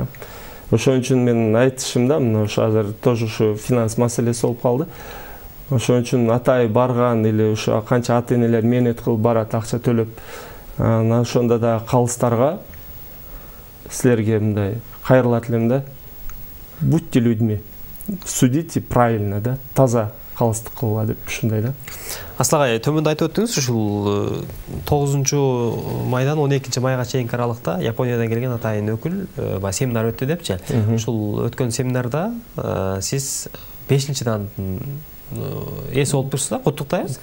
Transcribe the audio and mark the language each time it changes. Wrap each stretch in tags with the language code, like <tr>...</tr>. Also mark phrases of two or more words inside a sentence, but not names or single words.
<ky>Ошон үчүн мен айтышымда, мына ошо азыр тоже ушу финанс маселеси болуп калды. Ошон үчүн атай барган или ошо канча ата-энелер мээнет кылып барат, акча төлөп, анан ошондо да калыстарга силерге мындай кайрылат элем да.</ky> <ru>Будьте людьми, судите правильно</ru> <ky>да, таза калыстык кылгыла деп ушундай да. Аслак ай, төмөндө айтып өттүңүз, ушул 9-майдан 12-майга чейинки аралыкта Япониядан келген атайын өкүл семинар өттү депчи. Ушул өткөн семинарда сиз 5-дандын эси болуп турсуз да, куттуктайбыз.</ky>